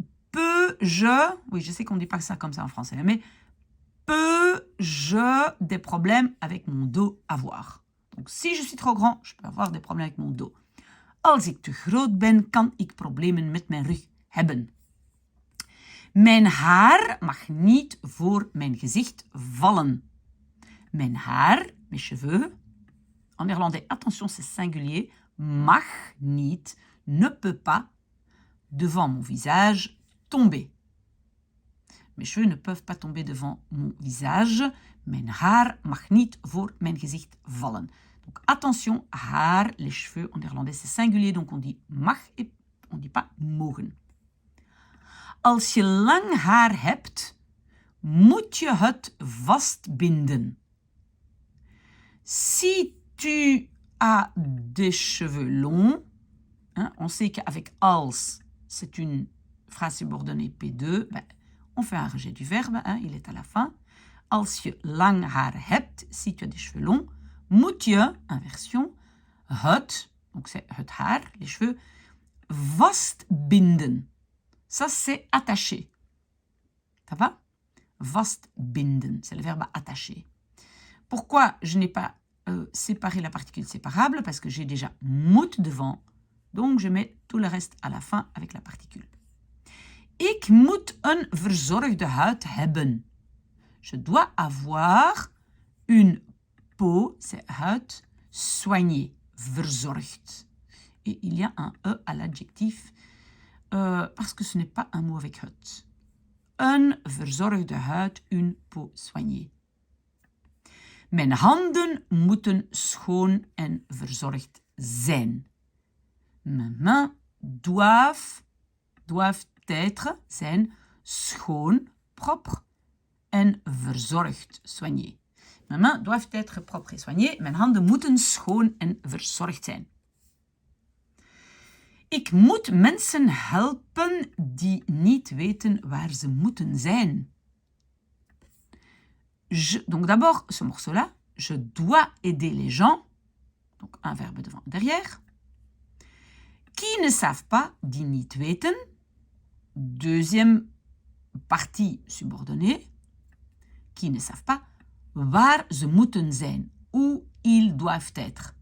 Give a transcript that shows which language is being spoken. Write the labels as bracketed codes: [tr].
[fr] Peux je, oui je sais qu'on ne dit pas ça comme ça en français, mais peux je des problèmes avec mon dos avoir. Donc si je suis trop grand, je peux avoir des problèmes avec mon dos. [nl] Als ik te groot ben, kan ik problemen met mijn rug hebben. Mijn haar mag niet voor mijn gezicht vallen. Mijn haar, [fr] mes cheveux, en néerlandais, attention c'est singulier, [nl] mag niet, [fr] ne peut pas, devant mon visage, tomber. Mes cheveux ne peuvent pas tomber devant mon visage. [nl] Mijn haar mag niet voor mijn gezicht vallen. [fr] Donc attention, haar, les cheveux, en néerlandais c'est singulier, donc on dit mag et on dit pas mogen. [nl] Als je lang haar hebt, moet je het vastbinden. [fr] Si tu as des cheveux longs, hein, on sait qu'avec als, c'est une phrase subordonnée P2, ben, on fait un rejet du verbe, hein, il est à la fin. [nl] Als je lang haar hebt, [fr] si tu as des cheveux longs, [nl] moet je, [fr] inversion, het, donc c'est het haar, les cheveux, vastbinden. Ça, c'est attacher. Ça va? Vastbinden, c'est le verbe attacher. Pourquoi je n'ai pas séparé la particule séparable? Parce que j'ai déjà moet devant, donc je mets tout le reste à la fin avec la particule. [nl] Ik moet een verzorgde huid hebben. [fr] Je dois avoir une peau, c'est huid, soignée, verzorgd. Et il y a un E à l'adjectif parce que ce n'est pas un mot avec het. [nl] Een verzorgde huid, [fr] une peau soignée. [nl] Mijn handen moeten schoon en verzorgd zijn. [fr] Mes mains doivent être, zijn, schoon, propre en verzorgd, soigné. Mes mains doivent être propres et soignées. [nl] Mijn handen moeten schoon en verzorgd zijn. Ik moet mensen helpen die niet weten waar ze moeten zijn. [fr] Donc d'abord, ce morceau-là, je dois aider les gens, donc un verbe devant derrière, qui ne savent pas, [nl] die niet weten, [fr] deuxième partie subordonnée, qui ne savent pas, [nl] waar ze moeten zijn, [fr] où ils doivent être.